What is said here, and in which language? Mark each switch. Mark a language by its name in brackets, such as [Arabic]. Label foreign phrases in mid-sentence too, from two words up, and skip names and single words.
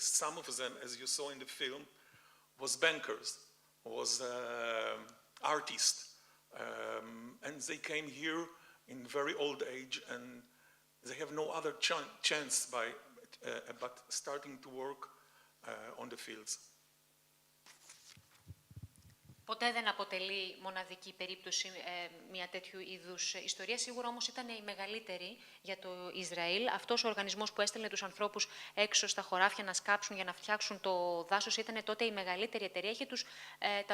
[English] Some of them, as you saw in the film, was bankers, was artists, and they came here in very old age, and they have no other chance but starting to work on the fields. [Greek] Ποτέ δεν αποτελεί μοναδική περίπτωση μια τέτοιου είδους ιστορία. Σίγουρα όμως ήταν η μεγαλύτερη για το Ισραήλ. Αυτός ο οργανισμός που έστελνε τους ανθρώπους έξω στα χωράφια να σκάψουν για να φτιάξουν το δάσος ήταν τότε η μεγαλύτερη εταιρεία.